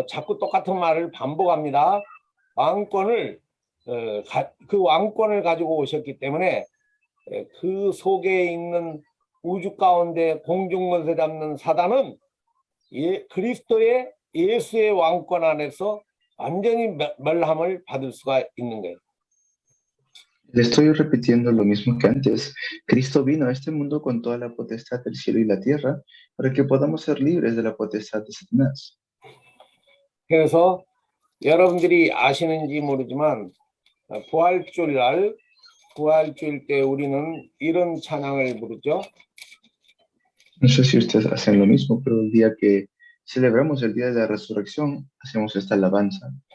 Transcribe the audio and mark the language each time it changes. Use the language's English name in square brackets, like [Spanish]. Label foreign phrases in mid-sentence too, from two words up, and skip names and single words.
[Korean] 자꾸 똑같은 말을 반복합니다. 왕권을 그 왕권을 가지고 오셨기 때문에 그 속에 있는 우주 가운데 공중권세 잡는 사단은 그리스도의 예수의 왕권 안에서 완전히 멸함을 받을 수가 있는 거예요. [Spanish] Le estoy repitiendo lo mismo que antes. Cristo vino a este mundo con toda la potestad del cielo y la tierra para que podamos ser libres de la potestad de Satanás. [Korean] 그래서 여러분들이 아시는지 모르지만 부활주일 때 우리는 이런 찬양을 부르죠. [Spanish] No sé si ustedes hacen lo mismo, pero el día que celebramos el día de la resurrección, hacemos esta alabanza.